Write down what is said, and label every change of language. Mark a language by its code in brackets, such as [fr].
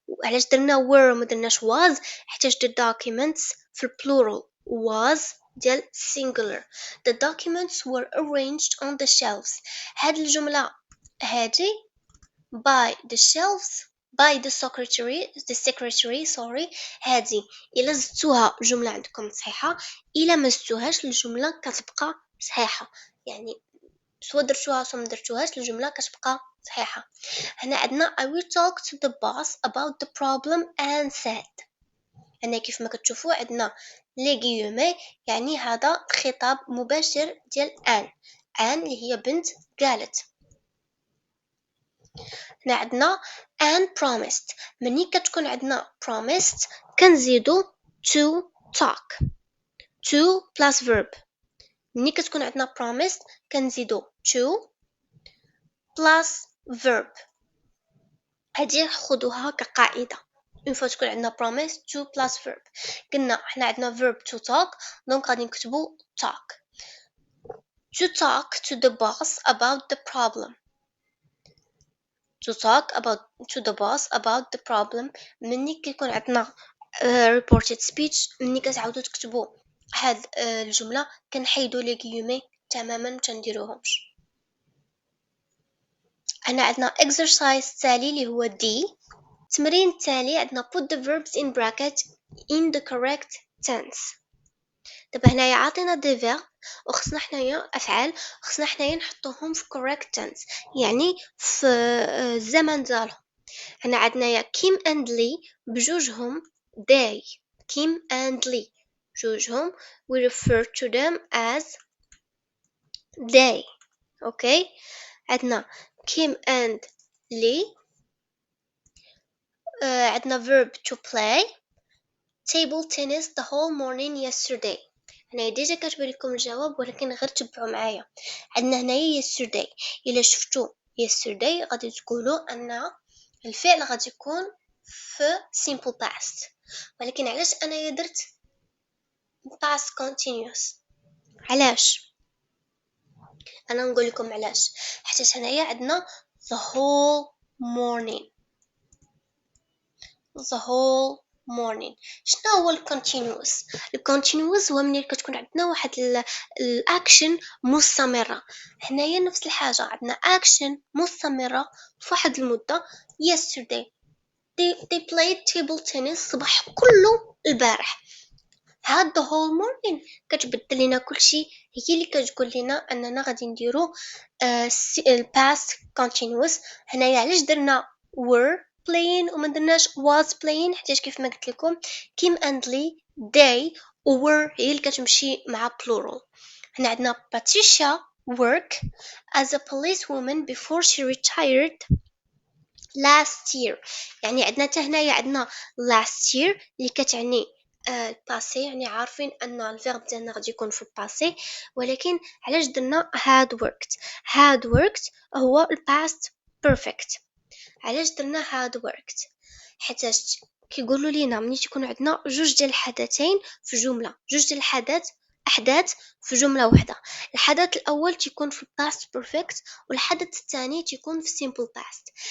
[ar] علاش درنا were وما درناش was؟ حيت [en] the documents [ar] في plural was ديال singular. [en] the documents were arranged on the shelves. [ar] هاد الجملة هادي [en] by the shelves by the secretary sorry. [ar] هادي إلا زدتوها الجملة عندكم صحيحة، إلا ما زدتوهاش الجملة كتبقى صحيحة. يعني سواء درتوها سواء ما درتوهاش الجملة كتبقى صحيحة. هنا عندنا [en] I will talk to the boss about the problem and said. [ar] هنا كيف ما كتشوفوا عندنا لي غيومي، يعني هذا خطاب مباشر ديال ان اللي هي بنت قالت. هنا عندنا [en] and promised. [ar] مني كتكون عندنا [en] promised كنزيدو to talk to plus verb. [ar] مني كتكون عندنا promised كنزيدو [en] to plus verb. [ar] هادي خدوها كقاعدة. [fr] une fois [ar] تكون عندنا [en] promise to plus verb. [ar] قلنا حنا عندنا verb to talk، دونك غادي نكتبو talk. [en] to talk to the boss about the problem. to talk to the boss about the problem. [ar] مني كيكون عندنا reported speech، مني كتعاودو تكتبو هاد الجملة كنحيدو لي غيومي تماما متنديروهمش. هنا عندنا exercise التالي اللي هو D. التمرين التالي عندنا [en] put the verbs in bracket in the correct tense. [ar] دابا هنايا عاطينا دي verb وخصنا حنايا افعال، خصنا حنايا نحطوهم في correct tense، يعني في الزمن ديالهم. هنا عندنا يا كيم and لي بجوجهم they. [en] Kim and Lee بجوجهم we refer to them as they. [ar] اوكي عندنا كيم and لي. [en] عندنا verb to play table tennis the whole morning yesterday. [ar] هنا ديجا كاتبه لكم الجواب ولكن غير تبعوا معايا. عندنا هنايا yesterday، الا شفتوا yesterday غادي تقولوا ان الفعل غادي يكون في simple past، ولكن علاش انا درت [en] past continuous؟ [ar] علاش؟ انا نقول لكم علاش. حيت هنايا عندنا [en] the whole morning. the whole morning. [ar] شنو هو الكونتينوس؟ الكونتينوس هو ملي كتكون عندنا واحد الاكشن مستمره. هنايا نفس الحاجه، عندنا اكشن مستمره في واحد المده. [en] yesterday they played table tennis [ar] الصباح كله البارح. هاد the whole morning كتبدل لنا كلشي، هي اللي كتقول لنا اننا غادي نديرو past continuous. هنايا علاش درنا [en] were playing [ar] وما درناش [en] was playing؟ [ar] حيت كيف ما قلت لكم كيم and لي they were هي اللي كتمشي مع plural. [en] هنا عندنا Patricia work as a policewoman before she retired last year. [ar] يعني عندنا حتى هنايا عندنا last year اللي كتعني الباسي، يعني عارفين ان الفيرب ديالنا غادي يكون في الباسي، ولكن علاش درنا [en] had worked [ar] هو الباست بيرفكت. علاش درنا had worked؟ حيت كيقولوا لينا ملي تكون عندنا جوج ديال الحدثين في جمله، جوج ديال احداث في جمله واحده، الحدث الاول تيكون في [en] past perfect [ar] والحدث الثاني تيكون في [en] simple past.